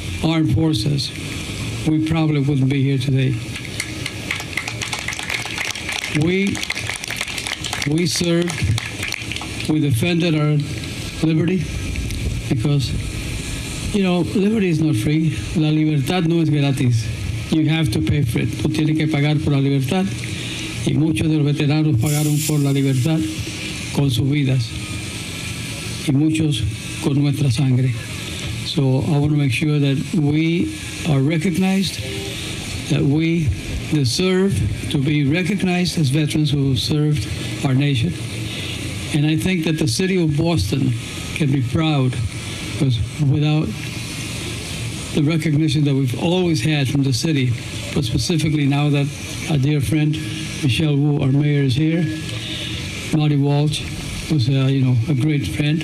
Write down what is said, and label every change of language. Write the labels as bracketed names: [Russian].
[English] Armed Forces, we probably wouldn't be here today. We served, we defended our liberty, because, liberty is not free. [Spanish] La libertad no es gratis. [English] You have to pay for it. [Spanish] Tú tienes que pagar por la libertad. Y muchos de los veteranos pagaron por la libertad con sus vidas. Y muchos con nuestra sangre. [English] So I want to make sure that we are recognized, that we deserve to be recognized as veterans who served our nation. And I think that the city of Boston can be proud, because without the recognition that we've always had from the city, but specifically now that our dear friend Michelle Wu, our mayor, is here, Marty Walsh was a great friend.